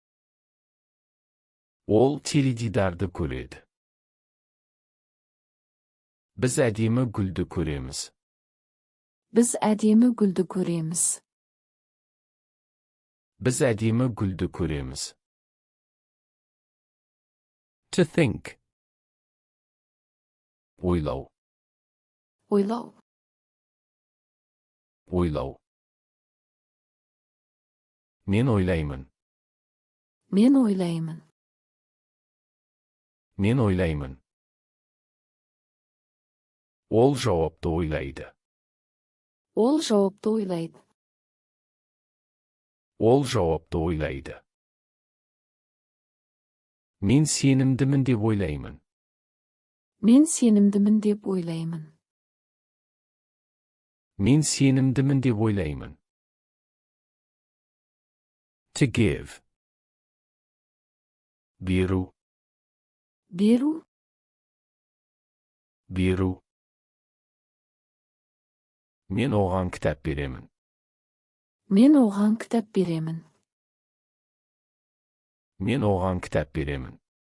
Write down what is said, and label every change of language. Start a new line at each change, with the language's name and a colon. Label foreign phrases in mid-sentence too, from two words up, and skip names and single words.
Kazakh: Ол теледидарды көреді. Біз әдемі гүлді көреміз. Біз әдемі гүлді көреміз. Біз әдемі гүлді көреміз.
English: To think.
Kazakh: Ойлау. Ойлау. Ойлау. Мен ойлаймын. Мен ойлаймын. Мен ойлаймын. Ол жауапты ойлайды. Ол жауапты ойлайды. Ол жауапты ойлайды. Мен сенімдімін деп ойлаймын. Мен сенімдімін деп ойлаймын. Мен сенімдімін деп ойлаймын.
English: To give.
Kazakh: Беру. Беру. Беру. Мен оған кітап беремін. Мен оған кітап беремін. Мен оған кітап беремін.